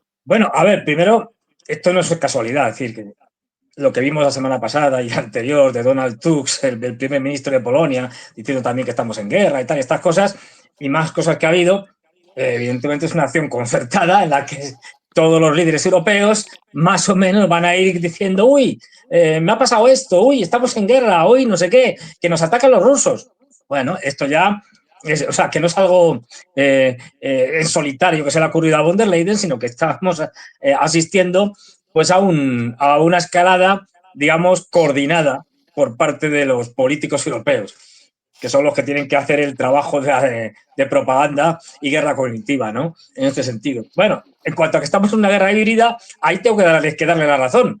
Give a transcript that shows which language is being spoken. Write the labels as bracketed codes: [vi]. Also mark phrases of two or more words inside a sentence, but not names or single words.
[es] Bueno, a ver, primero, esto no es casualidad, es decir, que lo que vimos la semana pasada y la anterior de Donald Tusk, el primer ministro de Polonia, diciendo también que estamos en guerra y tal, estas cosas, y más cosas que ha habido, evidentemente es una acción concertada en la que todos los líderes europeos más o menos van a ir diciendo, uy, me ha pasado esto, uy, estamos en guerra, uy, no sé qué, que nos atacan los rusos. Bueno, esto ya, o sea, que no es algo en solitario que se le ha ocurrido a von der Leyen, sino que estamos asistiendo pues a una escalada, digamos, coordinada por parte de los políticos europeos, que son los que tienen que hacer el trabajo de propaganda y guerra cognitiva, ¿no? En este sentido. Bueno, en cuanto a que estamos en una guerra híbrida, ahí tengo que darle la razón.